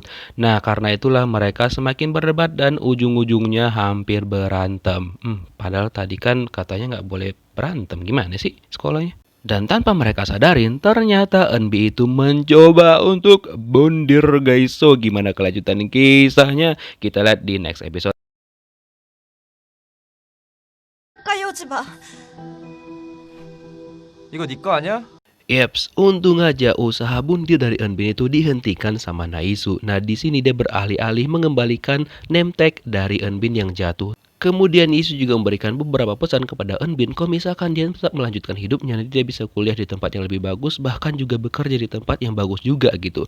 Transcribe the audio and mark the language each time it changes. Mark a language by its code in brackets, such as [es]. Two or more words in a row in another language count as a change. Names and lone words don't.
[id] Nah, karena itulah mereka semakin berdebat dan ujung-ujungnya hampir berantem. Padahal tadi kan katanya nggak boleh berantem. Gimana sih sekolahnya? Dan tanpa mereka sadarin, ternyata Eunbi itu mencoba untuk bundir guys. So, gimana kelanjutan kisahnya? Kita lihat di [en] next episode. [ko] 까여오지 마. 이거 네 거 아니야? [id] Yeps, untung aja usaha bundir dari Eunbin itu dihentikan sama Naisu. Nah, di sini dia beralih-alih mengembalikan [en] name tag [id] dari Eunbin yang jatuh. Kemudian Isu juga memberikan beberapa pesan kepada Eunbin kalau misalkan dia tetap melanjutkan hidupnya, nanti dia bisa kuliah di tempat yang lebih bagus, bahkan juga bekerja di tempat yang bagus juga gitu.